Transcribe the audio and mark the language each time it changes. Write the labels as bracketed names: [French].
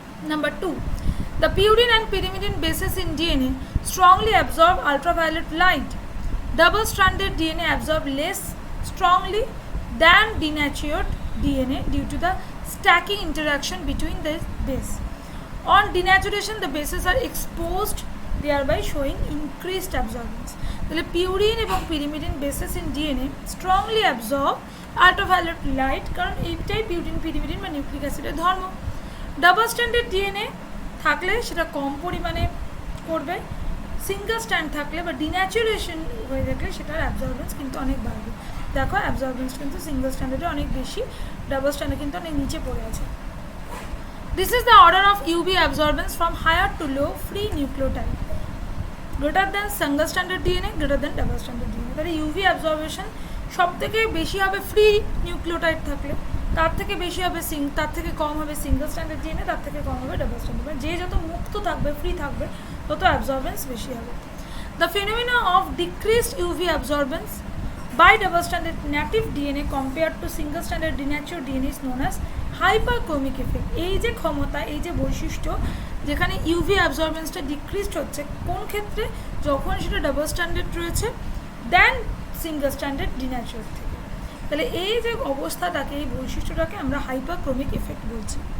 [English] Number 2, the purine and pyrimidine bases in DNA strongly absorb ultraviolet light. Double stranded DNA absorb less strongly than denatured DNA due to the stacking interaction between the base. On denaturation, the bases are exposed, thereby showing increased absorbance. [Bangla] তাহলে purine এবং pyrimidine bases in DNA strongly absorb ultraviolet light, কারণ এইটাই purine pyrimidine বা nucleic অ্যাসিডের ধর্ম। Double stranded DNA থাকলে সেটা কম পরিমাণে করবে, সিঙ্গল স্ট্যান্ড থাকলে বা ডিন্যাচুরেশন হয়ে থাকলে সেটার অ্যাবজর্বেন্স কিন্তু অনেক বাড়বে। দেখো অ্যাবজর্বেন্স কিন্তু সিঙ্গেল স্ট্যান্ডার্ডে অনেক বেশি, ডাবল স্ট্যান্ডার্ড কিন্তু অনেক নিচে পড়ে আছে। [English] This is the order of UV absorbance from higher to low free nucleotide, greater than single standard DNA, greater than double standard DNA. [Bangla] তাহলে ইউভি অ্যাবজর্বেশন সব থেকে বেশি হবে ফ্রি নিউক্লিওটাইড থাকলে, তার থেকে বেশি হবে তার থেকে কম হবে সিঙ্গেল স্ট্যান্ডার্ড ডিএনএ, তার থেকে কম হবে ডাবল স্ট্যান্ডার্ড। মানে যে যত মুক্ত থাকবে, ফ্রি থাকবে, তত অ্যাবজর্বেন্স বেশি হবে। [English] The phenomena of decreased UV absorbance by double stranded native DNA compared to single stranded denatured DNA is known as hyperchromic effect। [Bangla] এই যে ক্ষমতা, এই যে বৈশিষ্ট্য, যেখানে ইউভি অ্যাবজর্বেন্সটা ডিক্রিজড হচ্ছে কোন ক্ষেত্রে, যখন সেটা ডাবল স্ট্যান্ডার্ড রয়েছে দেন সিঙ্গেল স্ট্যান্ডার্ড ডিন্যাচুরাল থেকে। তাহলে এই যে অবস্থাটাকে, এই বৈশিষ্ট্যটাকে আমরা হাইপারক্রোমিক এফেক্ট বলছি।